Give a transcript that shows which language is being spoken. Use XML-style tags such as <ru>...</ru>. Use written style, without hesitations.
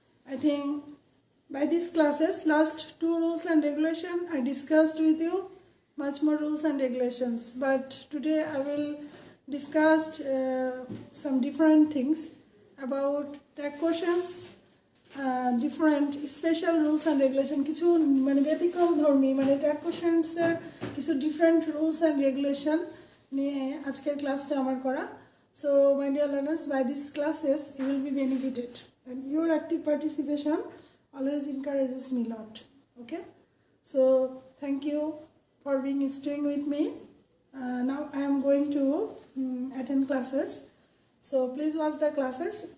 <en>I think by these classes, last two rules and regulation, I discussed with you much more rules and regulations, but today I will discuss some different things about tag questions, different special rules and regulation.</en> <bn>কিছু মানে ব্যতিক্রম ধর্মী মানে tag questions এর কিছু</bn> <en>different rules and regulation</en> <bn>নিয়ে আজকের ক্লাসটা আমার করা.</bn> <en>So my dear learners, by these classes you will be benefited, and your active participation always encourages me a lot. Okay, so thank you for being staying with me. Now I am going to attend classes. So please watch the classes.</en>